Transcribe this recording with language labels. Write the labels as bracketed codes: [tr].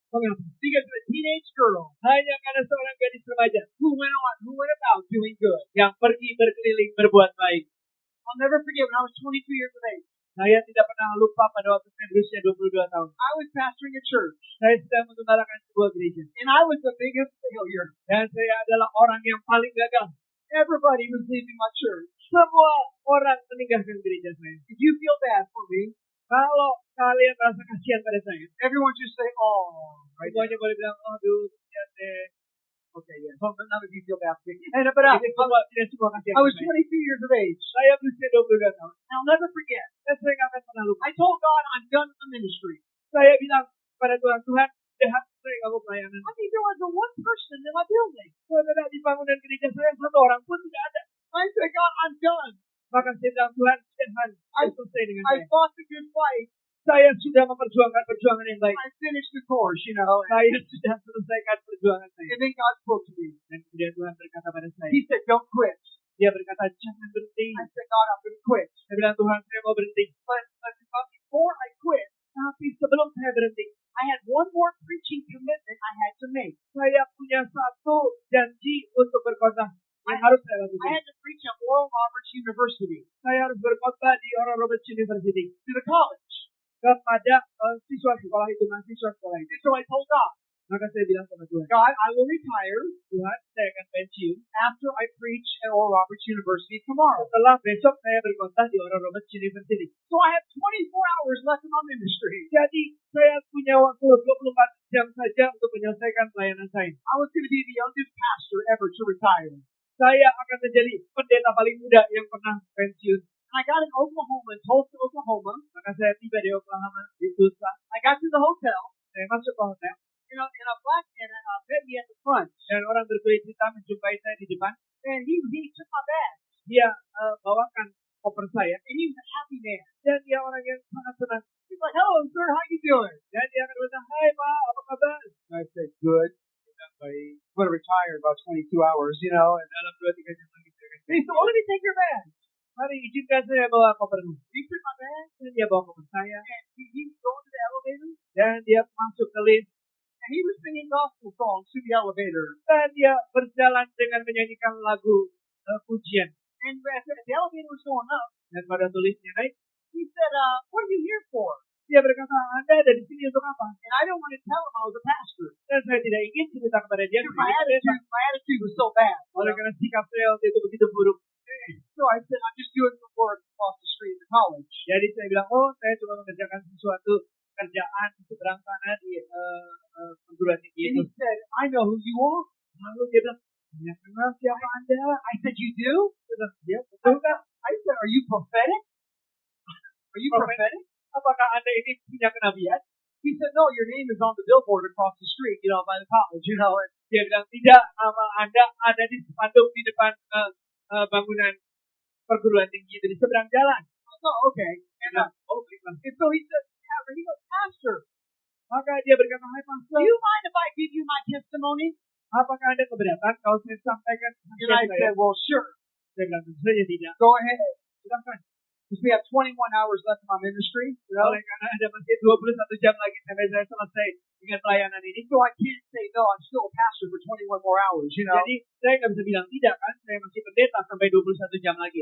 [en] Because a teenage girl, [id] hanya karena seorang gadis remaja, [en] who went about doing good, [id] yang pergi berkeliling berbuat baik. [en] I'll never forget when I was 22 years of age. [id] Saya tidak pernah lupa pada waktu saya usia 22 tahun. [en] I was pastoring a church, [id] Saya sedang menggembalakan sebuah gereja. [en] and I was the biggest failure. [id] Dan saya adalah orang yang paling gagal. [en] Everybody was leaving my church. [id] Semua orang meninggalkan gereja saya. [en] If you feel bad for me, [id] Kalau kalian merasa kasihan pada saya, [en] everyone just say, "Oh," right? [id] semuanya boleh bilang, aduh, kasihan deh. [en] Okay, yeah. So none of you feel bad for me. [id] Tidak semua kasihan [en] I was [id] pada saya. [en] 22 years of age. [id] Saya berusia 22 tahun. [en] I'll never forget. [id] Dan saya nggak akan pernah lupa. [en] I told God I'm done with the ministry. [id] Saya bilang pada Tuhan, Tuhan, dah saya nggak mau pelayanan. [en] I mean, there was one person in my building. [id] Saudara, di bangunan gereja saya satu orang pun tidak ada. [en] I said, God, I'm done. [id] Maka saya bilang, Tuhan, Tuhan, saya selesai dengan [en] I [id] saya. [en] fought the good fight. [id] Saya sudah memperjuangkan perjuangan yang baik. [en] I finished the course, you know. [id] Saya sudah selesaikan perjuangan saya. [en] And then God spoke to me. [id] Dan kemudian Tuhan berkata pada saya, [en] He said, "Don't quit." [id] Dia berkata, jangan berhenti. [en] I said, "God, I'm going to quit." [id] Saya bilang, Tuhan, saya mau berhenti. [en] But before I quit, [id] Tapi sebelum saya berhenti, [en] I had one more preaching commitment I had to make. [id] saya punya satu janji untuk berkhotbah yang harus saya [en] I [id] lakukan. [en] had to preach at Oral Roberts University [id] Saya harus berkhotbah di Oral Roberts University [en] to the college. [id] kepada siswa sekolah itu, mahasiswa sekolah itu. [en] And so I told God, [id] Maka saya bilang sama Tuhan, [en] God, I will retire [id] Tuhan, saya akan pensiun [en] after I preach at Oral Roberts University tomorrow. [id] setelah besok saya berkhotbah di Oral Roberts University. [en] So I have 24 hours left in my ministry. [id] Jadi saya punya waktu 24 jam saja untuk menyelesaikan pelayanan saya. [en] I was going to be the youngest pastor ever to retire. [id] Saya akan menjadi pendeta paling muda yang pernah pensiun. [en] And I got in Oklahoma, in Tulsa, Oklahoma. [id] Maka saya tiba di Oklahoma, di Tulsa. [en] I got to the hotel, [id] Saya masuk ke hotel [en] and a black man met me at the front. [id] dan orang berkulit hitam menjumpai saya di depan. [en] And he took my bag. [id] Dia bawakan koper saya [en] And he was a happy man. [id] dan dia orang yang sangat senang. [en] He's like, "Hello, sir, how you doing?" [id] Dan dia akan berkata, hai Pak, apa kabar? [en] I said, "Good. I'm going to retire in about 22 hours, you know." And [id] Dalam 2-3 jam lagi saya akan [en] he said, "Well, let me take your bag." [id] Mari izinkan saya bawa kopermu. [en] He took my bag, [id] Dan dia bawa koper saya [en] and he going to the elevator, [id] dan dia masuk ke lift [en] and he was singing gospel songs to the elevator. [id] dan dia berjalan dengan menyanyikan lagu pujian. [en] And as the elevator was going up, [id] Dan pada tulisnya naik, [en] he said, "What are you here for?" [id] dia berkata, Anda ada di sini untuk apa? [en] And I don't want to tell him I was a pastor. [id] Dan saya tidak ingin cerita kepada dia. [en] Because my attitude was so bad. [id] Oleh karena sikap saya waktu itu begitu buruk. [en] So I said, "I'm just doing some work across the street in the college." [id] Jadi saya bilang, oh saya cuma mengerjakan sesuatu kerjaan seberang sana di perguruan tinggi itu. [en] he said, "I know who you are." [id] Lalu dia bilang, ya kenal siapa Anda? [en] I said, "You do?" [id] Dia bilang, ya betul kan? [en] I said, "Are you prophetic? Are you Prophetic? prophetic?" [id] Apakah Anda ini punya kenabian? [en] He said, "No, your name is on the billboard across the street, you know, by the college, you know." And [id] Dia bilang, tidak, nama Anda ada di spanduk di depan bangunan perguruan tinggi itu di seberang jalan. [en] I thought, "Okay." And, [id] Baiklah. [en] and so he said, he goes, "Pastor, [id] Maka dia berkata, hai [en] do [id] pastor, [en] you mind if I give you my testimony?" [id] apakah Anda keberatan kalau saya sampaikan [en] And I [id] saya? [en] said, "Well, sure. [id] Saya bilang, tentu saja tidak. [en] Go ahead." [id] Silakan. [en] Because we have 21 hours left in my ministry, you know. [id] Oleh karena ada masih 21 jam lagi sampai saya selesai dengan pelayanan ini. [en] So I can't say, "No, I'm still a pastor for 21 more hours," you know. [id] Jadi saya nggak bisa bilang tidak kan, saya masih pendeta sampai 21 jam lagi.